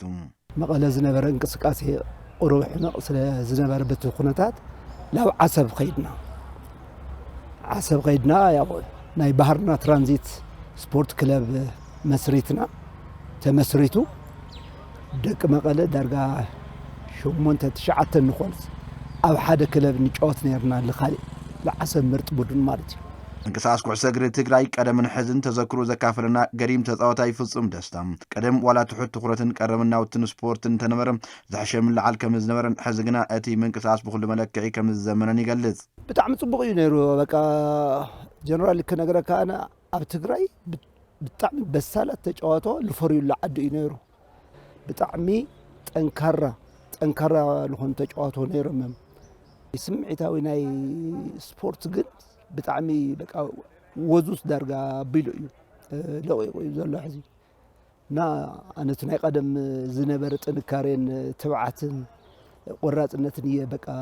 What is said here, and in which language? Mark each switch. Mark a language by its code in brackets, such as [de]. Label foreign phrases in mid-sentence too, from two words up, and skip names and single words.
[ti] መቐለ ዝነበረ እንቅስቃሴ ቁሩብ ሕመቕ ስለ ዝነበረ በቲ ኩነታት ናብ ዓሰብ ኸይድና ያው ናይ ባህርና ትራንዚት ስፖርት ክለብ መስሪትና ተመስሪቱ ደቂ መቐለ ዳርጋ 8-9 ንኾንስ ኣብ ሓደ ክለብ ንጫወት ነርና ለኻሊእ ለዓሰብ ምርጥ ቡድን ማለት እዩ እንቅስቃስ ኩዕሶ እግሪ ትግራይ ቀደምን ሕዝን ተዘክሩ ዘካፈለና ገሪም ተጻዋታይ ፍጹም ደስታ ቀደም ዋላ ትሑት ትኹረትን ቀረምናውትን ስፖርትን ተነበረ ዝሕሸ ምልዓል ከም ዝነበረን ሕዚ ግና እቲ ምንቅስቃስ ብኩሉ መለክዒ ከም ዝዘመነን ይገልጽ ብጣዕሚ ጽቡቕ እዩ ነይሩ በቃ ጀነራል ክነግረካ ኣነ ኣብ ትግራይ ብጣዕሚ በሳላት ተጫዋቶ ልፈርዩሉ ዓዲ እዩ ነይሩ ብጣዕሚ ጠንካራ ልኾኑ ተጫዋቶ ነይሮም ስምዒታዊ ናይ ስፖርት ግን ብጣዕሚ በቃ ወዙስ ዳርጋ ኣቢሉ እዩ ለቂቑ እዩ ዘሎ ሕዚ እና ኣነቲ ናይ ቀደም ዝነበረ ጥንካሬን ትብዓትን ቆራፅነትን እየ በቃ